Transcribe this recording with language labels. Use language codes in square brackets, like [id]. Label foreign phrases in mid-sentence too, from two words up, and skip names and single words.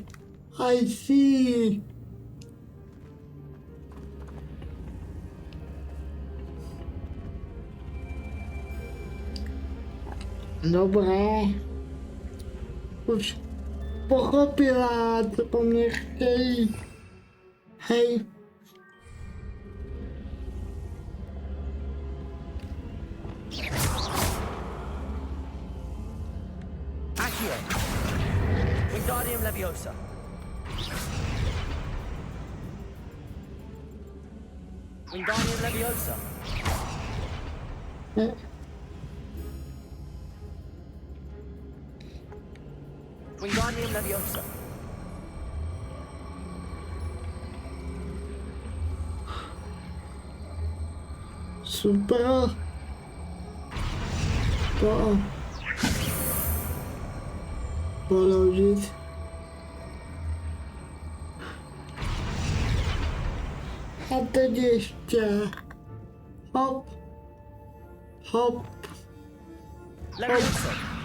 [en] I see. Dobré. [cs] Už pochopila, co po mně chtějí. Hej. Wingardium Leviosa. Wingardium Leviosa. Wingardium Leviosa. Super. To položit. A teď ještě. Hop. Hop. Leviosa.